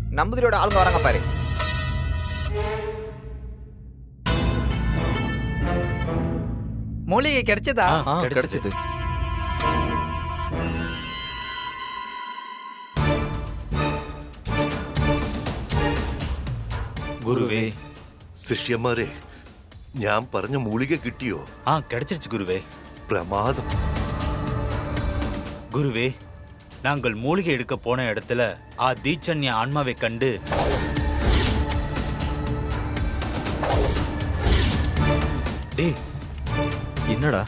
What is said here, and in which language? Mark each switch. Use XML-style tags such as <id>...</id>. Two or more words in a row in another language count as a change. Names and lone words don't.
<ta>நம்பூதிரியோட ஆளுங்க வராங்க பாரு. மூலிகை கிடைச்சதா? கிடைச்சது. குருவே,</ta> <ml>ശിഷ്യന്മാരെ, ഞാൻ പറഞ്ഞ മൂലിക കിട്ടിയോ?</ml> <ta>கிடைச்சிருச்சு குருவே.</ta> <ml>പ്രമാദം.</ml> <ta>குருவே, நாங்கள் மூலிகை எடுக்க போன இடத்துல தீட்சண்ய ஆன்மாவை கண்டு டேய், என்னடா</ta>